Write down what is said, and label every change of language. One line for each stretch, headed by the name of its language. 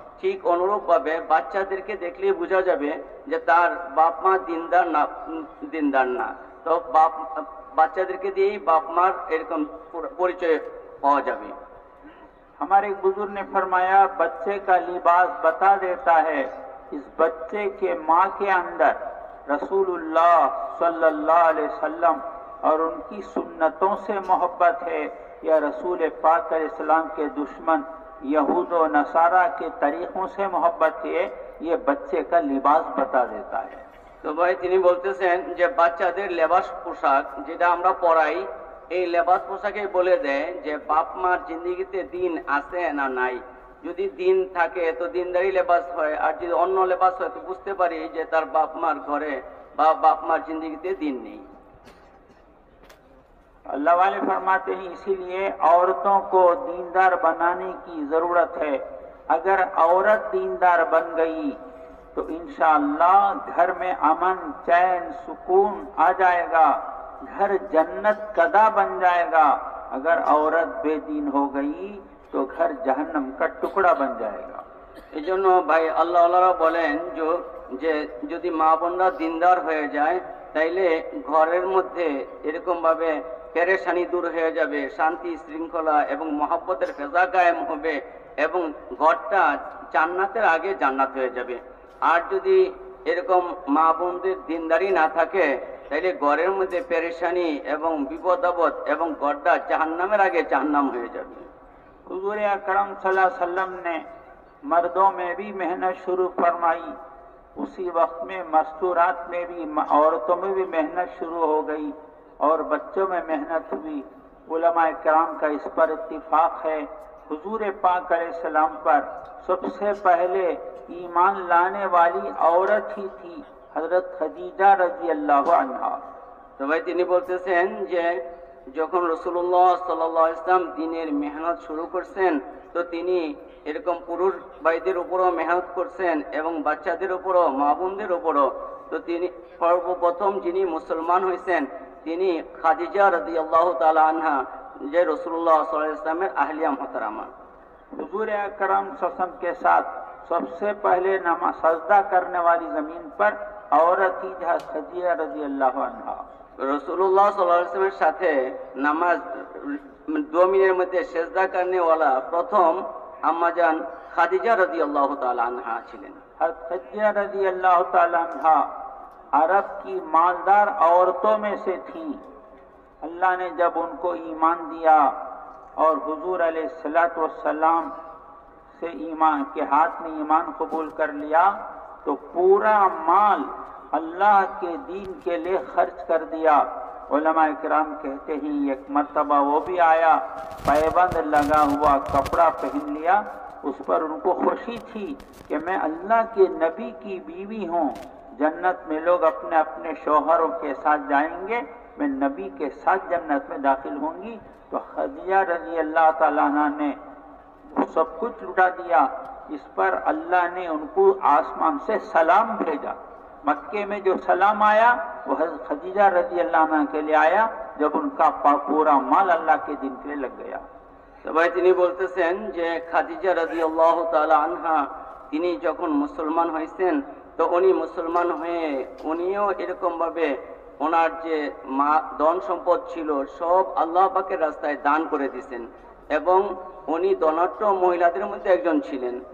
Bangla: ঠিক অনুরূপ ভাবে বাচ্চাদেরকে দেখলে বোঝা যাবে যে তার বাপ মা দিনদার না। তো বাচ্চাদেরকে দিয়েই বাপ মার এরকম পরিচয় পাওয়া যাবে।
Hindi: हमारे एक बुजुर्ग ने फरमाया बच्चे का लिबास बता देता है इस बच्चे के माँ के अंदर रसूलुल्लाह सल्लल्लाहु अलैहि वसल्लम और उनकी सुन्नतों से मोहब्बत है या रसूल पाक अलैहिस्सलाम के दुश्मन यहूद और नसारा के तरीक़ों से मोहब्बत है, ये बच्चे का लिबास बता देता है।
Bangla: তো ভাই, তিনি বলতেছেন যে বাচ্চাদের লেবাস পোশাক যেটা আমরা পরাই, এই লেবাস পোশাকে বলে দেয় যে বাপ মার জিন্দেগিতে দিন আছে না নাই। যদি দিন থাকে তো দিনদারি লেবাস হয়, আর যদি অন্য লেবাস হয় তো বুঝতে পারি যে তার বাপ মার ঘরে বা বাপ মার জিন্দেগিতে দিন নেই।
Hindi: अल्लाह वाले फरमाते हैं इसीलिए औरतों को दीनदार बनाने की जरूरत है। अगर औरत दीनदार बन गई तो इंशाअल्लाह घर में अमन, चैन, सुकून आ जाएगा, घर जन्नत कदा बन जाएगा। अगर औरत बेदीन हो गई तो घर जहन्नम का टुकड़ा बन जाएगा।
Bangla: এই জন্য ভাই আল্লাহওয়ালারা বলেন যে যদি মা বোনরা দিনদার হয়ে যায়, তাইলে ঘরের মধ্যে এরকম ভাবে পেরেশানি দূর হয়ে যাবে, শান্তি শৃঙ্খলা এবং মহব্বতের ফেজা কায়েম হবে এবং ঘরটা জান্নাতের আগে জান্নাত হয়ে যাবে। আর যদি এরকম মা বোনদের দিনদারি না থাকে, তাইলে ঘরের মধ্যে পেরেশানি এবং বিপদ আপদ এবং ঘরটা জাহান্নামের আগে জাহান্নাম হয়ে যাবে।
Hindi: हुजूर अकरम सल्लल्लाहु अलैहि वसल्लम ने मर्दों में भी मेहनत शुरू फरमाई, उसी वक्त में मस्तूरात में भी औरतों में भी मेहनत शुरू हो गई और बच्चों में मेहनत हुई। उलमाए किराम का इस पर इत्तिफाक है, हुजूर पाक अलैहिस्सलाम पर सबसे पहले ईमान लाने वाली औरत ही थी, हजरत खदीजा रजी अल्लाह अन्हा।
Bangla: তো ভাই, তিনি বলতেছেন যে যখন রাসূলুল্লাহ সাল্লাল্লাহু আলাইহি ওয়াসাল্লাম দিনের মেহনত শুরু করছেন, তো তিনি এরকম পুরুষ ভাইদের উপরও মেহনত করছেন এবং বাচ্চাদের উপরও, মা বোনদের উপরও। তো তিনি সর্বপ্রথম যিনি মুসলমান হয়েছেন তিনি খাদিজা রাদিয়াল্লাহু তাআলা আনহা, যে রাসূলুল্লাহ সাল্লাল্লাহু আলাইহি ওয়াসাল্লামের আহলিয়া মুহতারামা।
Hindi: हुजूर अकरम सल्लम के साथ सबसे पहले नमाज सजदा करने वाली जमीन पर औरत ही जहाँ खदीजा रजी अल्लाह अन्हा।
Bangla: রাসূলুল্লাহ সাল্লাল্লাহু আলাইহি ওয়াসাল্লামের সাথে নামাজ জমিনের মধ্যে সেজদা করনেওয়ালা প্রথম আম্মাজান খাদিজা রাদিয়াল্লাহু তাআলা আনহা ছিলেন।
Hindi: खदीजा रजी अल्लाह ताला अन्हा अरब की मालदार औरतों में से थी। अल्लाह ने जब उनको ईमान दिया और हुजूर अलैहिस्सलातु वस्सलाम से ईमान के हाथ में ईमान कबूल कर लिया, तो पूरा माल अल्लाह के दीन के लिए खर्च कर दिया। उलमाए किराम कहते हैं एक मर्तबा वो भी आया, पैबंद लगा हुआ कपड़ा पहन लिया, उस पर उनको खुशी थी कि मैं अल्लाह के नबी की बीवी हूँ, जन्नत में लोग अपने अपने शौहरों के साथ जाएंगे, मैं नबी के साथ जन्नत में दाखिल होंगी। तो खदीजा रजी अल्लाह ताला अन्हा ने सब कुछ लुटा दिया। इस पर अल्लाह ने उनको आसमान से सलाम भेजा। मक्के में जो सलाम आया वो हज़रत खदीजा रजी अल्लाह अन्हा के लिए आया जब उनका पूरा माल अल्लाह के दिन के लिए लग गया।
Bangla: তো ভাই তিনি বলতেছেন যে খাদিজা রাদিয়াল্লাহু তাআলা আনহা তিনি যখন মুসলমান হয়েছেন তো উনি মুসলমান হয়ে উনিও এরকম ভাবে ওনার যে ধন সম্পদ ছিল সব আল্লাহ পাকের রাস্তায় দান করে দিয়েছেন এবং উনি ধনাঢ্য মহিলাদের মধ্যে একজন ছিলেন।